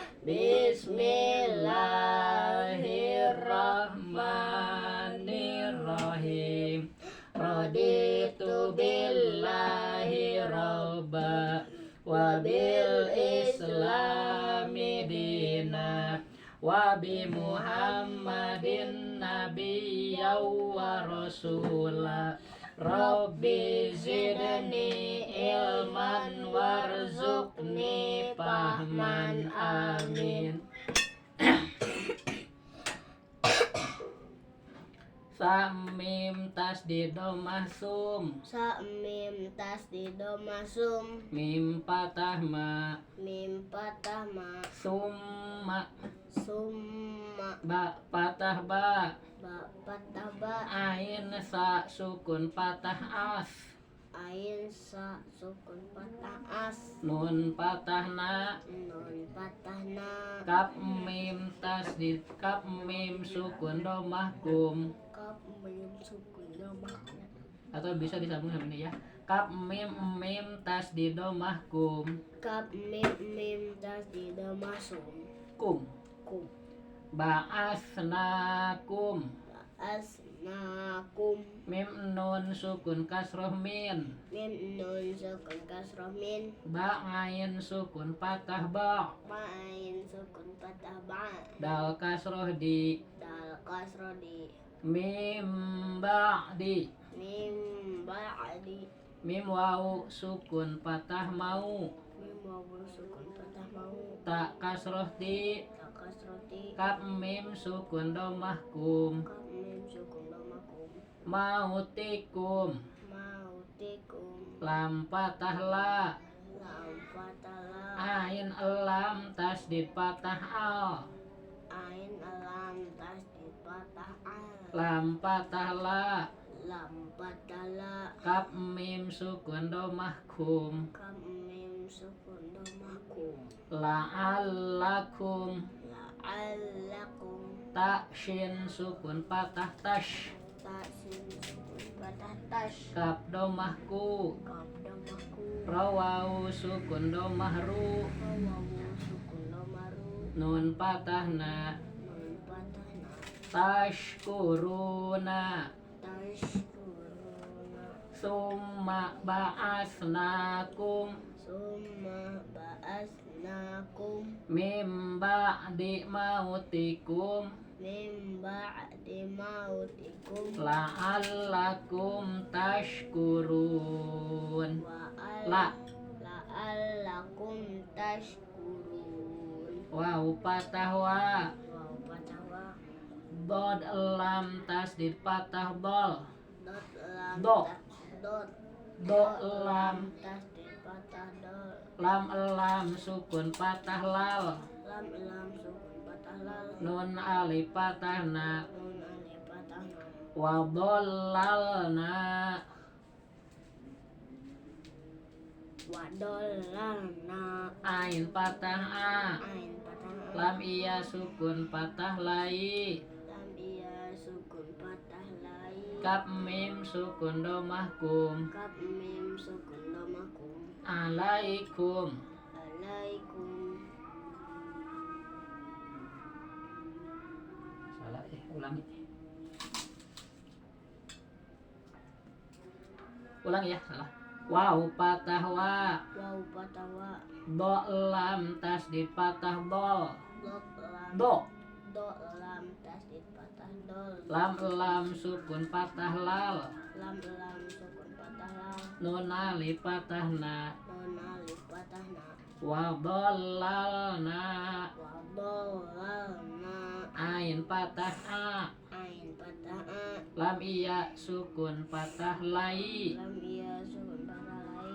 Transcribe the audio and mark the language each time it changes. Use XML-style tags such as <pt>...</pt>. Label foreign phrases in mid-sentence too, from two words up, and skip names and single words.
<ar>بسم الله الرحمن الرحيم. رضيت بالله ربا وبالإسلام دينا وبمحمد نبيا ورسولا. رب زدني علما وارزقني فهما. آمين.</ar> <id>Samim tasdid masum. Samim tasdid masum. Mim patah ma. Mim patah ma.</id> <ar>ثم. ثم.</ar> <id>Ba patah ba. Ba patah ba. Ain sa sukun patah as. Ain sa sukun patah as. Nun patah na. Nun patah na. Kap mim tasdid. Kap mim sukun domah kum. Kap mim sukun domah. Atau bisa disambung sama ini ya. Kap mim tasdid domah kum. Kap mim tasdid masum. Kum. Kum.</id> <ar>بعثناكم. ثناكم.</ar> <id>Mim nun sukun kasroh min. Mim nun sukun kasroh min. Ba ain sukun patah ba. Ain sukun patah ba. Dal kasroh di. Dal kasroh di.</id> <ar>من بعد. من بعد.</ar> <id>Mim wawu sukun patah mau. Mim wawu sukun patah mau. Tak kasroh di. Tak kasroh di. Kap mim sukun domah kum. Kap mim sukun domakum.</id> <ar>موتكم. موتكم.</ar> <id>Lam patah la. Lam patah la. Ain elam tasdid patah al. Ain alam tasdid patah al. Lam patah la. Lam patah la. Kap mim sukun domah kum. Kap mim sukun domakum.</id> <ar>لعلكم. لعلكم.</ar> <id>Tak shin sukun patah tash. Tak sin sukun patah tash. Kap domah ku. Kap domaku. Rawau sukun domah ru. Wawu sukun domaru. Nun patah na. Nun patah na.</id> <ar>تشكرونا. تشكرونا. ثم بعثناكم. ثم بعثناكم. من بعد موتكم. من بعد موتكم. لعلكم تشكرون. لا. لعلكم تشكرون.</ar> <id>Waw patah wa. Waw patah wa. Dod lam tasdid patah dol. Dot lam. Do. Dot. Do lam. Tasdid patah dol. Lam elam sukun patah lal. Lam lam sukun patah lal. Nun alif patah na. Nun alif patah na.</id> <ar>وظللنا. وظللنا.</ar> <id>Ain patah a. Ain patah a. Lam iya sukun patah lai. Lam iya sukun patah lai. Kap mim sukun domah kum. Kap mim sukun domakum.</id> <ar>عليكم. عليكم.</ar> <id>Salah ulangi. Ulangi ya, salah. Waw patah wa. Waw patah wa. Do lam tasdid patah dol. Dot lam. Do. Do lam tasdid patah dol. Lam sukun patah lal. Lam lam sukun patah lal. Nun alif patah na. Nun alif patah na.</id> <ar>وظللنا. وظللنا.</ar> <id>Ain patah a. Ain patah a. Lam iya sukun patah lai. Lam iya sukun patah lai.</id>